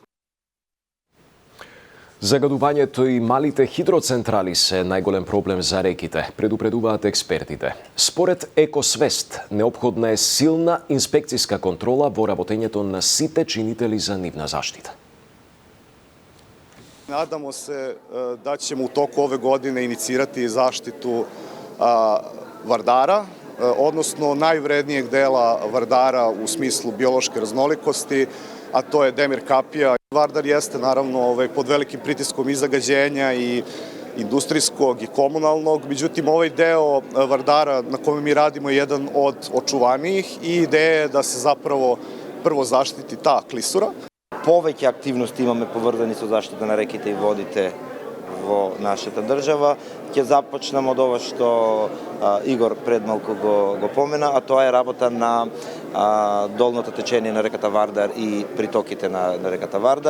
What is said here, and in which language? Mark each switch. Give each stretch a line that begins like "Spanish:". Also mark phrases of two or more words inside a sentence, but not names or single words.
Macedonian: Загадувањето и малите хидроцентрали се најголем проблем за реките, предупредуваат експертите. Според Екосвест, неопходна е силна инспекциска контрола во работењето на сите чинители за нивна заштита.
Serbian: Надamo se da ćemo u toku ove godine inicirati zaštitu Vardara, odnosno najvrednijeg dela Vardara u smislu biološke raznolikosti, a to je Demir kapija. Vardar jeste naravno pod velikim pritiskom i zagađenja i industrijskog i komunalnog, međutim ovaj deo Vardara na kome mi radimo je jedan od očuvanijih i ideja je da se zapravo prvo zaštiti ta klisura.
Macedonian: Повеќе активности имаме поврзани со заштита на реките и водите во нашата држава. Ќе започнеме од ова што Игор пред малку го помена, а тоа е работа на долното течение на реката Вардар и притоките на реката Вардар.